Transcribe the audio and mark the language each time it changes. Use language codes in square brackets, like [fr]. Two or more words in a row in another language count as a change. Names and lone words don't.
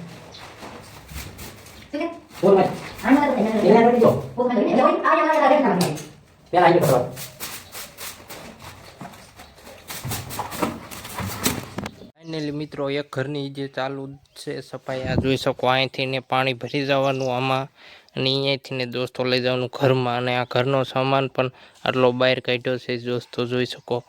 [ms] Foto kan? Ini ada video. Ya lagi betul. [gu] ફાઇનલી મિત્રો એક ઘરની જે ચાલુ છે સફાઈ આ જોઈ શકો. અહીંથી ને પાણી ભરી જવાનું આમાં, અને અહીંયાથી ને દોસ્તો લઈ જવાનું ઘરમાં. અને આ ઘરનો સામાન પણ આટલો બહાર કાઢ્યો છે દોસ્તો જોઈ શકો.